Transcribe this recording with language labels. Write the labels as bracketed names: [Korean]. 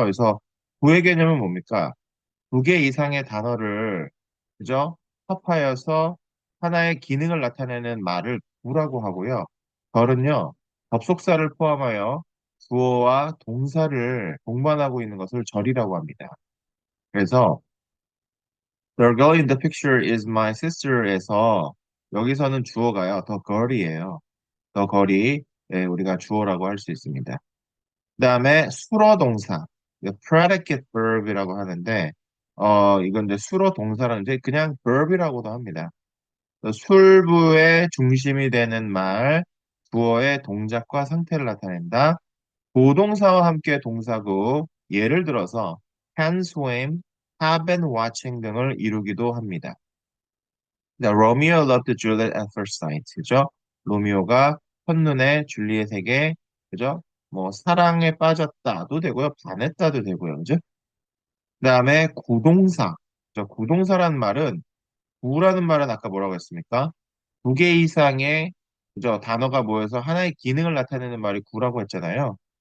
[Korean] 그래서 부의 개념은 뭡니까? 두 개 이상의 단어를 그죠? 합하여서 하나의 기능을 나타내는 말을 구라고 하고요. 절은요, 접속사를 포함하여 주어와 동사를 동반하고 있는 것을 절이라고 합니다. 그래서 [English] The girl in the picture is my sister [Korean] 에서 여기서는 주어가요. The girl이에요. The girl이 우리가 주어라고 할 수 있습니다. 그다음에 수어 동사, predicate verb이라고 하는데, 이건 이제 수어 동사라는 이제 그냥 verb이라고도 합니다. 술부의 중심이 되는 말, 주어의 동작과 상태를 나타낸다. 보동사와 함께 동사구, 예를 들어서 can swim, have been watching 등을 이루기도 합니다. [English] Romeo loved Juliet at first sight. [Korean] 그죠? 로미오가 첫눈에 줄리엣에게, 그죠? 뭐, 사랑에 빠졌다도 되고요. 반했다도 되고요. 그죠? 그 다음에 구동사. 구동사라는 말은, 구라는 말은 아까 뭐라고 했습니까? 두 개 이상의, 그죠? 단어가 모여서 하나의 기능을 나타내는 말이 구라고 했잖아요.